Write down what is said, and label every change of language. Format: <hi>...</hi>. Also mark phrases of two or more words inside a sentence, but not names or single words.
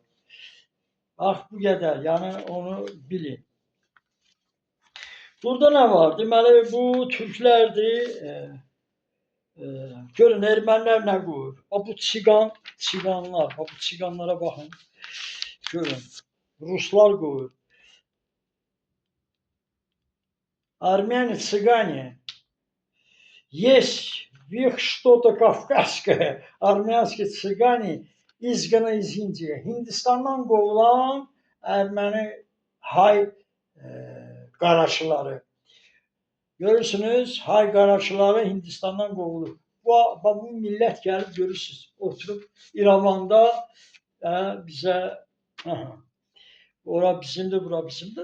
<az>Bax bu qədər, yəni onu bilin. Burada nə var? Deməli bu türklərdir. Görün ermənilər nə qoyur? Bu çiqanlar, bu çiqanlara baxın. Görün, ruslar qoyur.</az> <ru>Армяне, цыгане, есть в их что-то кавказское. Armянские цыгане изгнаны из Индии.</ru> <az>Hindistandan qovulan erməni hay Qaraçıları. Görürsünüz, hay qaraçıları Hindistandan qovulur. Bu millət gəlib görürsünüz, oturub İrəvanda bizə ora bizimdir, bura bizimdir.</az>